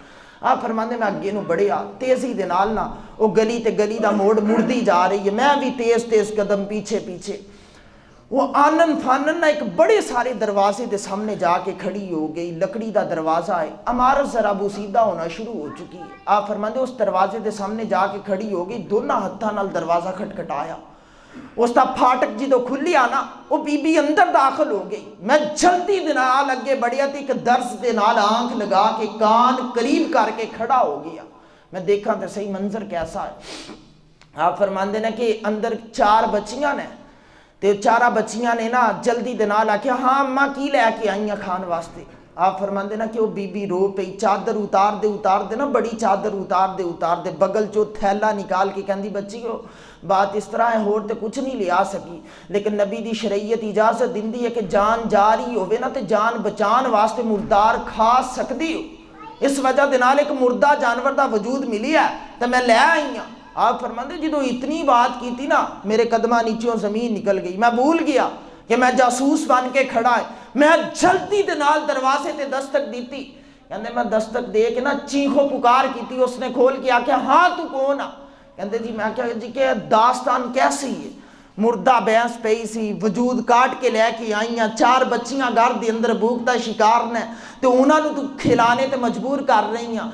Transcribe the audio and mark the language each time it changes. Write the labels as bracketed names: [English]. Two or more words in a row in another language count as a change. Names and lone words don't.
[Punjabi] آپ فرماندے میں اگے نو بڑھیا تیزی دے نال نہ وہ گلی تے گلی دا موڑ مڑدی جا رہی ہے، میں بھی تیز تیز قدم پیچھے پیچھے۔ وہ آنن فانن نہ ایک بڑے سارے دروازے دے سامنے جا کے کھڑی ہو گئی، لکڑی دا دروازہ ہے، عمارت ذرا بوسیدہ ہونا شروع ہو چکی ہے۔ آپ فرماندے اس دروازے دے سامنے جا کے کھڑی ہو گئی، دونوں ہتھاں نال دروازہ کھٹکھٹایا، اس دا پھاٹک جدو کھلی آنا وہ بی بی اندر داخل ہو گئی۔ میں جلدی دے نال اگے بڑھیا تے ایک درس دے نال آنکھ لگا کے کان قریب کر کے کھڑا ہو گیا، میں دیکھا تے صحیح منظر کیسا ہے۔ آپ فرماندے نے کہ اندر 4 بچیاں نے، تے 4 بچیاں نے نا جلدی دے نال آکھیا ہاں اماں کی لے کے آئیاں کھان واسطے۔ آپ فرماندے نا کہ وہ بی بی رو پئی، چادر اتار دے نا، بڑی چادر اتار دے بغل چو تھیلا نکال کے کہندی بچی ہو بات اس طرح ہے، ہور تے کچھ نہیں لیا سکی، لیکن نبی دی شریعت اجازت دیندی ہے کہ جان جاری ہوئے نا تے جان بچان واسطے مردار کھا سکدی ہو، اس وجہ دے نال ایک مردہ جانور دا وجود ملی ہے تے میں لے آئی ہاں۔ آپ فرماندے جدو اتنی بات کی تھی نا میرے قدمہ نیچوں زمین نکل گئی، میں بھول گیا کہ میں جاسوس بن کے کھڑا ہے۔ میں جلدی دے نال دروازے تے دستک دیتی، کہندے میں دستک دے کے نا چیخو پکار کی تھی، اس نے کھول کے آکھیا ہاں تو کون آ؟ کہندے جی میں کہا جی کہ داستان کیسی ہے؟ مردہ بینس پئی سی، وجود کاٹ کے لے کے آئیاں، 4 بچیاں گھر دے اندر بھوک دا شکار نے، تو انہاں نو تو کھلانے تے مجبور کر رہی ہیں۔